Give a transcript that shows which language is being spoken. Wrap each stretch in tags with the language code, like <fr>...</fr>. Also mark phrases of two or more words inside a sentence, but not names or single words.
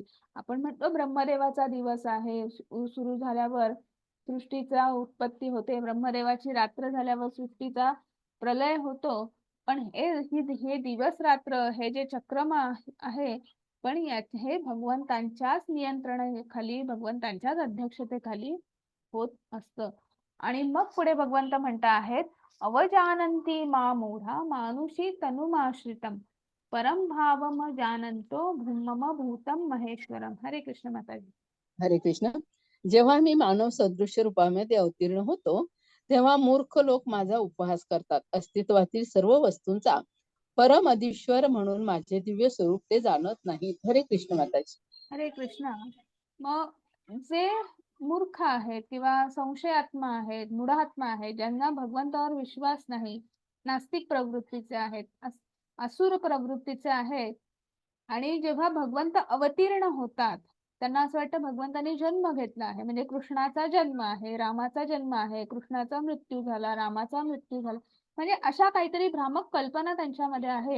<mr>आपण म्हणतो ब्रह्मदेवाचा दिवस आहे, सुरू झाल्यावर सृष्टीचा उत्पत्ती होते, ब्रह्मदेवाची रात्र झाल्यावर सृष्टीचा प्रलय होतो. पण हे दिवस रात्र, हे जे चक्रम आहे, पण हे भगवंतांच्याच नियंत्रणाखाली, भगवंतांच्याच अध्यक्षतेखाली होत असतं. आणि मग पुढे भगवंत म्हणता आहेत,</mr> <sa>अवजानन्ति मा मूढा मानुषी तनुमाश्रितम परम भावम जानन्तो भूमम भूतम महेश्वरम.</sa> <mr>हरे कृष्ण माताजी. हरे कृष्ण. जेव्हा मी मानव सदृश्य रूपामध्ये अवतीर्ण होतो, तेव्हा मूर्ख लोक माझा उपहास करतात. अस्तित्वातील सर्व वस्तूंचा परम अधीश्वर म्हणून माझे दिव्य स्वरूप ते जाणत नाहीत. हरे कृष्ण माताजी. हरे कृष्णा. मग जे मूर्ख आहेत किंवा संशयात्मा आहेत, मूढात्मा आहेत, ज्यांना भगवंतावर विश्वास नाही, नास्तिक प्रवृत्तीचे आहेत, असुर प्रवृत्तीचे आहेत, आणि जेव्हा भगवंत अवतीर्ण होतात, त्यांना असं वाटतं भगवंताने जन्म घेतला आहे, म्हणजे कृष्णाचा जन्म आहे, रामाचा जन्म आहे, कृष्णाचा मृत्यू झाला, रामाचा मृत्यू झाला, म्हणजे अशा काहीतरी भ्रामक कल्पना त्यांच्यामध्ये आहेत.</mr>